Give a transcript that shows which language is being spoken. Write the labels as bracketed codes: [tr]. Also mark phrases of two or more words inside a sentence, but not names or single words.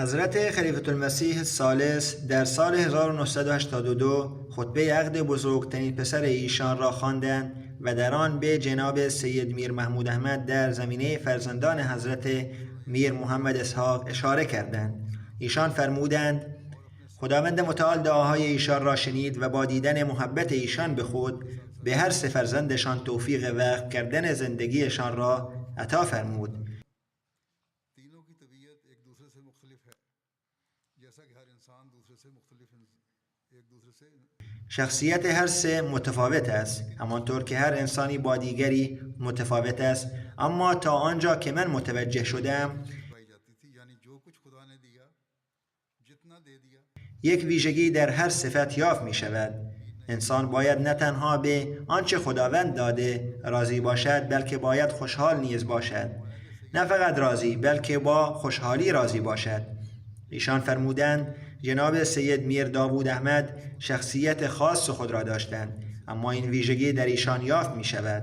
[fa] حضرت خلیفة المسیح الثالث در سال 1982 خطبه عقد بزرگترین پسر ایشان را خواندند و در آن به جناب سید میر محمود احمد در زمینه فرزندان حضرت میر محمد اسحاق اشاره کردند. ایشان فرمودند خداوند متعال دعاهای ایشان را شنید و با دیدن محبت ایشان به خود به هر سه فرزندشان توفیق وقف کردن زندگیشان را عطا فرمود. [ur] تینوں کی طبیعت ایک دوسرے سے مختلف ہے، جیسا کہ ہر انسان دوسرے سے مختلف ایک دوسرے سے [fa] شخصیت هر سه متفاوت است، همانطور که هر انسانی با دیگری متفاوت است، اما تا آنجا که من متوجه شدم [ur] پائی جاتی تھی، یعنی جو کچھ خدا نے دیا جتنا دے دیا. [fa] یک ویژگی در هر صفت یافت می شود. انسان باید نه تنها به آنچه خداوند داده راضی باشد، بلکه باید خوشحال نیز باشد. نه فقط راضی، بلکه با خوشحالی راضی باشد. ایشان فرمودند جناب سید میر داوود احمد شخصیت خاص خود را داشتند، اما این ویژگی در ایشان یافت می شود.